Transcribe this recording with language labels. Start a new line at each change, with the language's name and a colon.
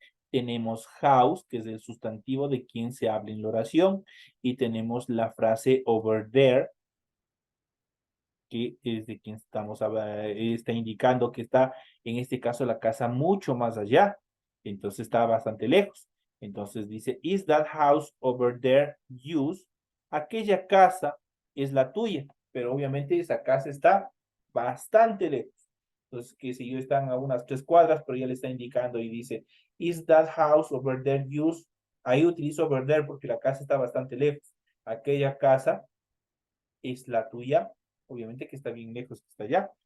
Spanish: Tenemos house, que es el sustantivo de quien se habla en la oración. Y tenemos la frase over there, que es de quien está indicando que está, en este caso, la casa mucho más allá. Entonces está bastante lejos.
English: Entonces dice, is that house over there yours?
Spanish: Aquella casa es la tuya, pero obviamente esa casa está bastante lejos. Entonces, que si yo están a unas 3 cuadras, pero ya le está indicando y dice, is that house over there yours? Ahí utilizo over there porque la casa está bastante lejos. Aquella casa es la tuya, obviamente que está bien lejos, que está allá.